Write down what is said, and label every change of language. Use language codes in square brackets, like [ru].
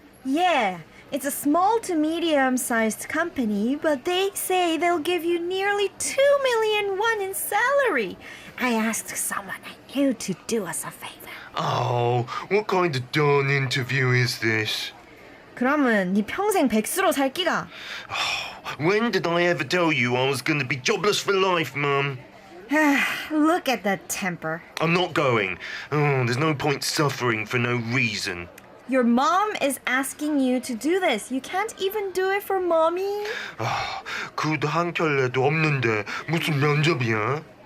[en] Yeah. It's a small to medium-sized company, but they say they'll give you nearly 2 million won in salary. I asked someone I knew to do us a favor. Oh, what kind of darn interview is this? [ko] 그러면 네 평생 백수로 살기가. [en] When did I ever tell you I was going to be jobless for life, Mum? Look at that temper. I'm not going. Oh, there's no point suffering for no reason. Your mom is asking you to do this. You can't even do it for mommy. [ko] 구도 한 켤레도 없는데 무슨 면접이야?